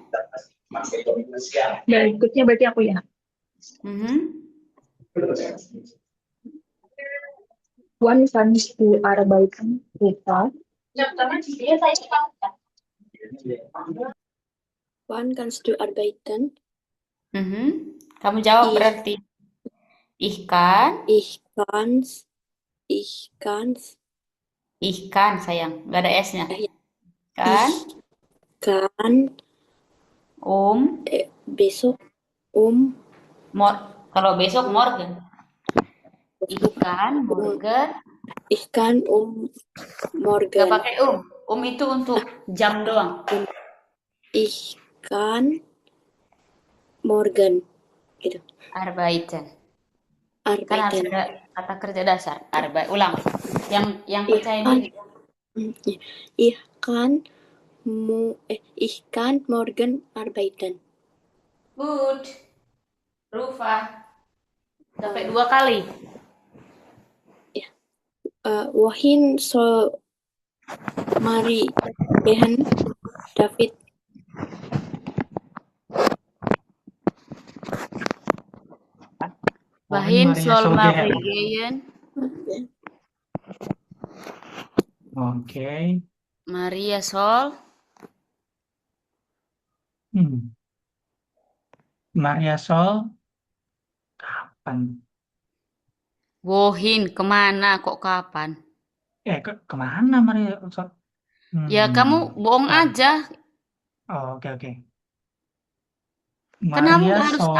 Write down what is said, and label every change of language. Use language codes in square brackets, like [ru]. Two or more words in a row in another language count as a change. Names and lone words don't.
[id] Berikutnya berarti aku ya. [de] Wann kannst du arbeiten, Rita? Wann kannst du arbeiten? [id] Kamu jawab berarti. [de] Ich kann [id] sayang, nggak ada S-nya. Besok kalau besok [de] morgen. Morgen. Morgen. [id] Gak pakai itu untuk jam doang. [de] Ich kann morgen gitu. Arbeiten. [id] Kan harus ada kata kerja dasar. Ulang. Yang percaya diri. [de] Ich kann morgen arbeiten. [en] Good. Rufa. [id] Sampai 2 kali. [de] Wohin soll Mari gehen, David? Wohin soll Mari gehen? [id] Oke. [de] Maria soll. [id] Maria Sol kapan? Wohin, kemana kok kapan? Kemana Maria Sol? Ya kamu bohong aja. Oh, oke. Kan kamu Maria harus Sol.